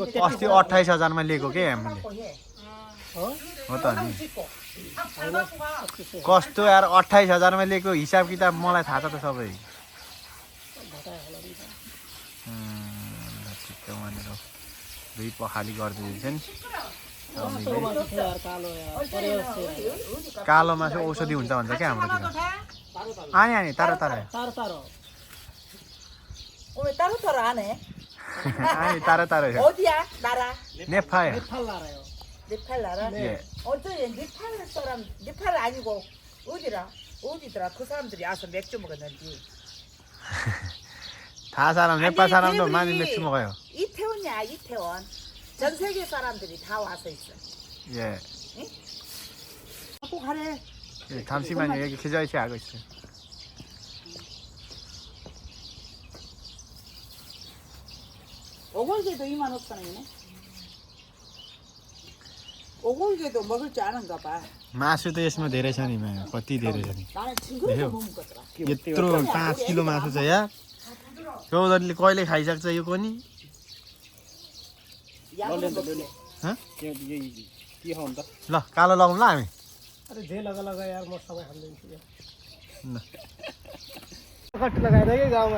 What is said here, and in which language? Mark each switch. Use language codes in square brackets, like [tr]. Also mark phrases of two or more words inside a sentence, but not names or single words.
[ne] अस्ति 28,000मा लिएको के हामीले हो त नि कस्तो यार 28,000मा लिएको हिसाब किताब मलाई थाहा छ त सबै दुई पखाली गरिदिन्छ नि कालो मासु औषधि हुन्छ भन्छ क्या हाम्रोतिर आनी तारो आनी तारो नेपाल [ko] 네팔 아니고 어디더라 그 사람들이 와서 맥주 먹었는지 다 사람 네팔 사람도 많이 맥주 먹어요 이태원이야 이태원 전 세계 사람들이 다 와서 있어 예 꼭 하래 예, 잠시만요 여기 계좌이체 하고 있어요 오골개도 25,000원이네 오골개도 먹을 줄 아는가 봐 [ne] मासु त यसमा धेरै छ नि कति धेरै छ नि [ko] 나는 징그러서 못 먹겠더라 [ne] यत्रो 5 किलो मासु छ यार चौधरीले कहिले खाइसक्छ यो पनि ल कालो लगाउँ ल हामी अरे जे लगा यार म सबै हाल्दिन्छु कट्टु लगाएर के गाउँमा